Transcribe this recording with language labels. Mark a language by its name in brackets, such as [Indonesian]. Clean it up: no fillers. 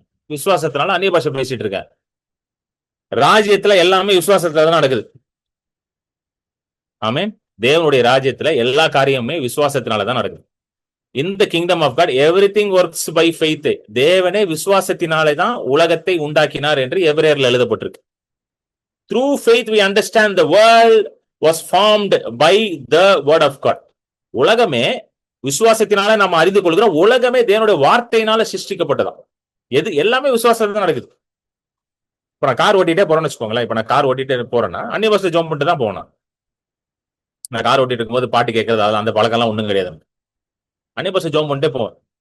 [Tamil] விசுவாசத்தினால அந்நிய பாஷை பேசிட்டு இருக்கேன். ராஜ்யத்துல எல்லாமே விசுவாசத்துல தான் நடக்குது. ஆமென். தேவனுடைய ராஜ்யத்துல எல்லா காரியமுமே விசுவாசத்தினாலதான் நடக்குது. இந்த [English] Kingdom of God everything works by faith. [Tamil] தேவனே விசுவாசத்தினாலே தான் உலகத்தை உண்டாக்கினார் என்று எபிரேயர்ல எழுதப்பட்டிருக்கு. [English] Through faith we understand the world was formed by the word of God. [Tamil] உலகமே விசுவாசத்தினால நம்ம அறிந்து கொள்கிறோம். உலகமே தேவனுடைய வார்த்தையினால சிருஷ்டிக்கப்பட்டதாம். எல்லாமே விசுவாசத்துல தான் நடக்குது. இப்ப நான் கார் ஓட்டிட்டே போறேன்னு வச்சுக்கோங்களேன். இப்ப நான் கார் ஓட்டிட்டே போறேன்னா அந்நிய பாஷை ஜோம் பண்ணிட்டு தான் போகணும். நான் கார் ஓட்டிட்டு இருக்கும்போது பாட்டு கேட்கறது அந்த பழக்கம் எல்லாம் ஒண்ணும் கிடையாது. அந்நிய பாஷை ஜோம் பண்ணிட்டே போவேன்.